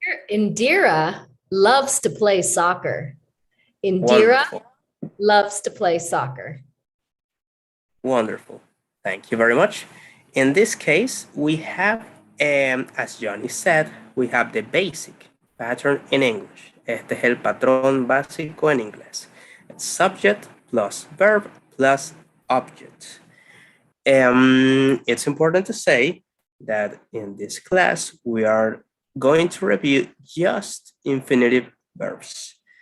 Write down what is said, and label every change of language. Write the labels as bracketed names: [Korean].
[English] Indira loves to play soccer. Indira Wonderful. loves to play soccer. Wonderful. Thank you very much. In this case, we have, as Jhonny said, we have the basic pattern in English. [Spanish] Este es el patrón básico en inglés. [English] Subject plus verb plus object. It's important to say that in this class, we are going to review just infinitive verbs.